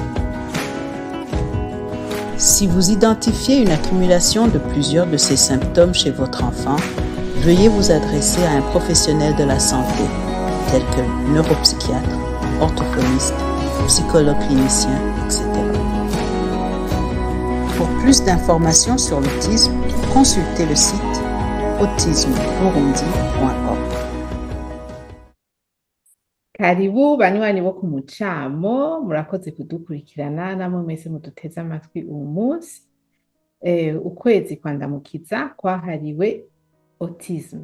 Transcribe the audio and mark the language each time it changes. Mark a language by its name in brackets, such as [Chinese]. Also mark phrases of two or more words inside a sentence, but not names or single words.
[French] Si vous identifiez une accumulation de plusieurs de ces symptômes chez votre enfant, veuillez vous adresser à un professionnel de la santé, tel que neuropsychiatre, orthophoniste, psychologue clinicien, etc. Pour plus d'informations sur l'autisme, consultez le site autismeburundi.org. [Rundi] Karibu banywanyi bo ku mucamo, murakoze kudukurikirana namwe mwese muduteze amatwi uyu munsi. Ukwezi kwa ndamukiza kwahariwe autisme.